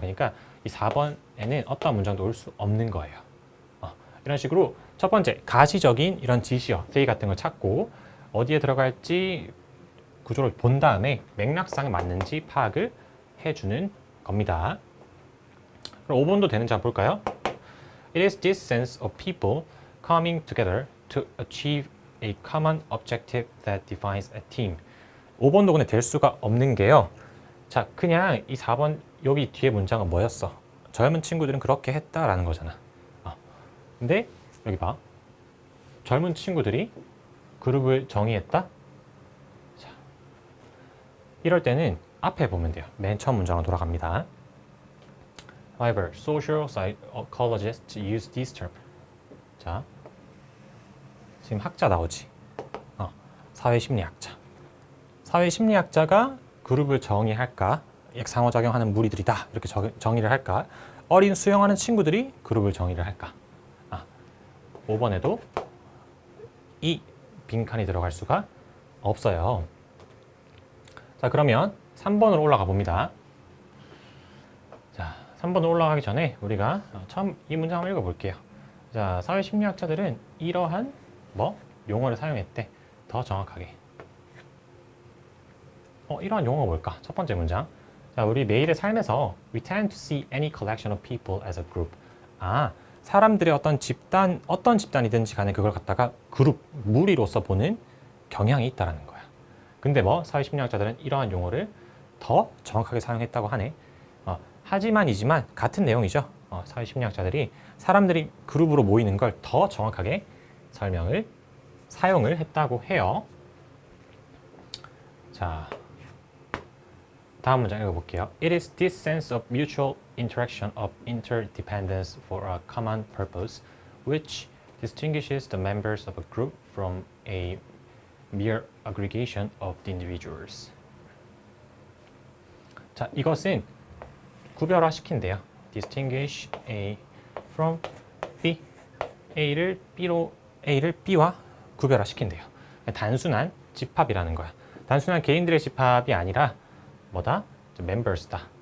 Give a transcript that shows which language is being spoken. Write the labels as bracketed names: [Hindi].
[Korean] 그러니까 이 4번에는 어떠한 문장도 올 수 없는 거예요. 이런 식으로 첫 번째, 가시적인 이런 지시어, they 같은 걸 찾고 어디에 들어갈지 구조를 본 다음에 맥락상 맞는지 파악을 해주는 겁니다. 그럼 5번도 되는지 한번 볼까요? [English] It is this sense of people coming together to achieve a common objective that defines a team. [Korean] 5번도 근데 될 수가 없는 게요. 자, 그냥 이 4번 여기 뒤에 문장은 뭐였어? 젊은 친구들은 그렇게 했다라는 거잖아. 근데 여기 봐. 젊은 친구들이 그룹을 정의했다? 자, 이럴 때는 앞에 보면 돼요. 맨 처음 문장으로 돌아갑니다. [English] However, social psychologists use this term. [Korean] 자, 지금 학자 나오지. 사회심리학자. 사회심리학자가 그룹을 정의할까? 상호작용하는 무리들이다. 이렇게 정의를 할까? 어린 수용하는 친구들이 그룹을 정의를 할까? 5번에도 이 빈칸이 들어갈 수가 없어요. 자, 그러면 3번으로 올라가 봅니다. 자, 3번으로 올라가기 전에 우리가 처음 이 문장 한번 읽어볼게요. 자, 사회심리학자들은 이러한 용어를 사용했대. 더 정확하게. 이러한 용어가 뭘까? 첫 번째 문장. 자, 우리 매일의 삶에서 [English] we tend to see any collection of people as a group. [Korean] 사람들의 어떤 집단이든지 간에 그걸 갖다가 그룹, 무리로서 보는 경향이 있다라는 거야. 근데 사회심리학자들은 이러한 용어를 더 정확하게 사용했다고 하네. 하지만이지만 같은 내용이죠. 사회심리학자들이 사람들이 그룹으로 모이는 걸 더 정확하게 사용을 했다고 해요. 자, 다음 문장 읽어볼게요. [English] It is this sense of mutual interaction of interdependence for a common purpose which distinguishes the members of a group from a mere aggregation of the individuals. [Korean] 자, 이것은 구별화시킨대요. [English] Distinguish A from B. [Korean] A를 B와 구별화시킨대요. 단순한 집합이라는 거야. 단순한 개인들의 집합이 아니라 members다.